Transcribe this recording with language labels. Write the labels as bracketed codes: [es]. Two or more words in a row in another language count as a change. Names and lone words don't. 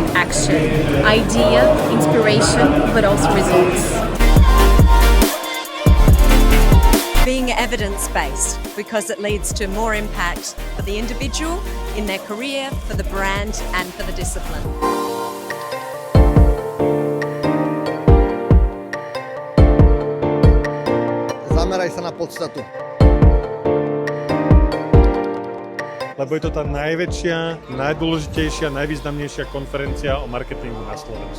[en] connection, idea, inspiration, but also results. Being evidence-based because it leads to more impact for the individual, in their career, for the brand and for the discipline. [sk] Zameraj sa na podstatu. Lebo je to tá najväčšia, najdôležitejšia, najvýznamnejšia konferencia o marketingu na Slovensku.